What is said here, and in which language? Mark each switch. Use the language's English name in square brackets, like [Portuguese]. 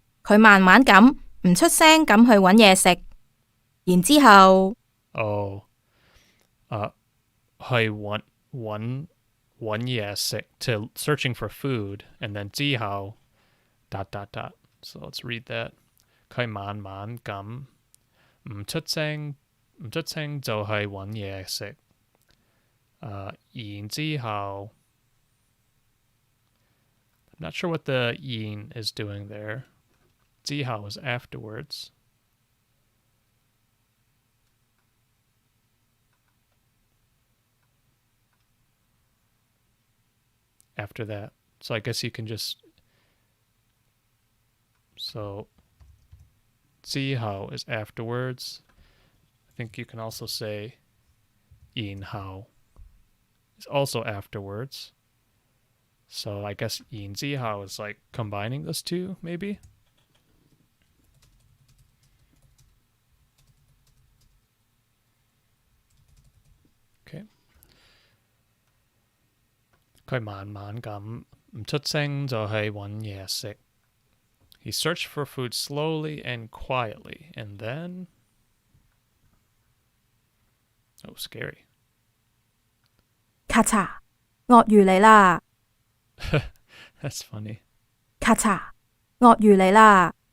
[Cantonese] 佢慢慢咁唔出聲咁去搵嘢食，然之後 [English] Oh, [Cantonese] 去搵嘢食 [English] to searching for food, and then 之後 ... So let's read that. [Cantonese] 佢慢慢咁唔出聲就去搵嘢食。 [English] 然之後 I'm not sure what the 然 is doing there. 之後 is afterwards. After that. So I guess you can just... So 之後 is afterwards. I think you can also say 然後 is also afterwards. So I guess 然之後 is like combining those two, maybe? Okay. [Cantonese] 佢慢慢咁唔出聲就去搵嘢食。 [English] He searched for food slowly and quietly, and then... Oh, scary. [Cantonese] 咔嚓，鱷魚嚟啦！ [English] That's funny. [Cantonese] 咔嚓，鱷魚嚟啦！